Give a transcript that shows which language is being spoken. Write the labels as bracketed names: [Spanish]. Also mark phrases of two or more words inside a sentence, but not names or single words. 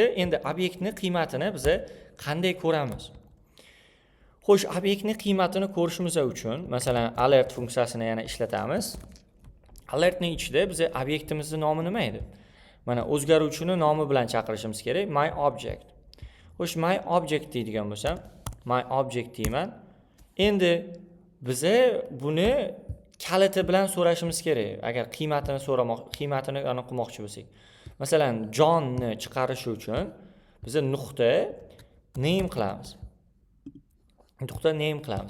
[Uzbek] Endi obyektning qiymatini biz qanday ko'ramiz? Xo'sh, obyektning qiymatini ko'rishimiz uchun, masalan, alert funksiyasini yana ishlatamiz. Alertning ichida biz obyektimizning nomi nima edi? Mana o'zgaruvchini nomi bilan chaqirishimiz kerak. [English] My object. [Uzbek] Xo'sh, [English] my object [Uzbek] deydigan bo'lsam, [English] my object [Uzbek] deyman. Endi biz buni kaliti bilan so'rashimiz kerak. Agar qiymatini qilmoqchi bo'lsak. Masalan, Johnni chiqarish uchun biz nuqta name qilamiz. Nuqta name qilamiz.